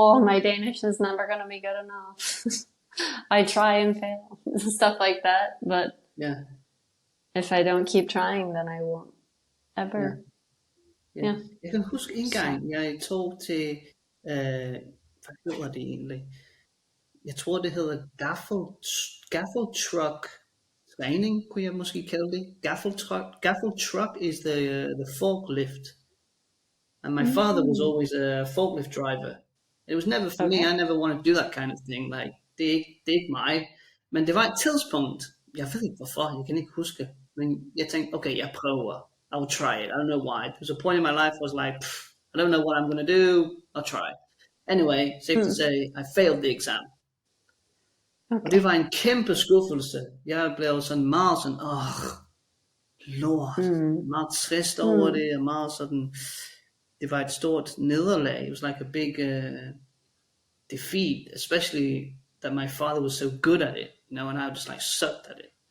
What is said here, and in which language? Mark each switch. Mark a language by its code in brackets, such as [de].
[en] My Danish is never going to be good enough. I try and fail, stuff like that, but if I don't keep trying, then I won't ever. [da] Jeg kan huske en gang, jeg tog til, hvad hedder det egentlig? Jeg tror, det hedder gaffel truck træning, kunne jeg måske kalde det. [en] Gaffel truck is the forklift. And my father was always a forklift driver. It was never for me. I never wanted to do that kind of thing. [da] Like, det er ikke mig. Men det var et tidspunkt, jeg ved ikke hvorfor, jeg kan ikke huske, men jeg tænkte, okay, jeg prøver. [en] I will try it. I don't know why. There was a point in my life where I was like, I don't know what I'm going to do. I'll try. Anyway, safe to say, I failed the exam. Okay. [da] Og det var en kæmpe skuffelse. Jeg blev sådan meget sådan, lort. Meget trist over det, og meget sådan, det var et stort nederlag. [en] It was like a big defeat, especially that my father was so good at it, and I just like sucked at it.